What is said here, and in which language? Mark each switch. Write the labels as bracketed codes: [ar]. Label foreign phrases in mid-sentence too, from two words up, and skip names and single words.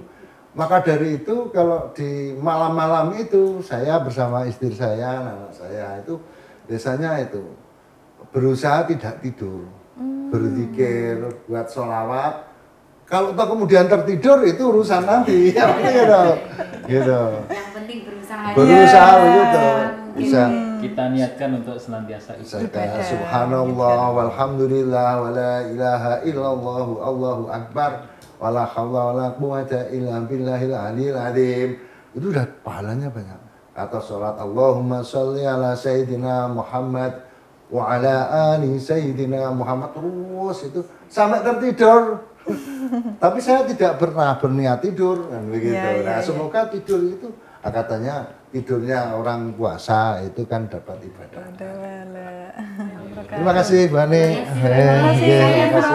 [id] Maka dari itu kalau di malam-malam itu saya bersama istri saya, anak saya itu biasanya itu berusaha tidak tidur, berzikir, buat sholawat. Kalau toh kemudian tertidur itu urusan nanti, ya gitu. Yang penting berusaha. Berusaha begitu. Bisa. Kita niatkan untuk senantiasa ibadah. [ar] سبحان الله والحمد لله ولا إله إلا الله الله أكبر ولا حول ولا قوة إلا بالله العلي العظيم. [id] Itu udah pahalanya banyak. Atau sholat [ar] اللهم صل على سيدنا محمد وعلى آل سيدنا محمد, [id] terus itu sampai tertidur. Tapi saya tidak pernah berniat tidur kan begitu. Nah, semoga tidur itu katanya tidurnya orang puasa itu kan dapat ibadah. Terima kasih Bu Ani. Terima kasih.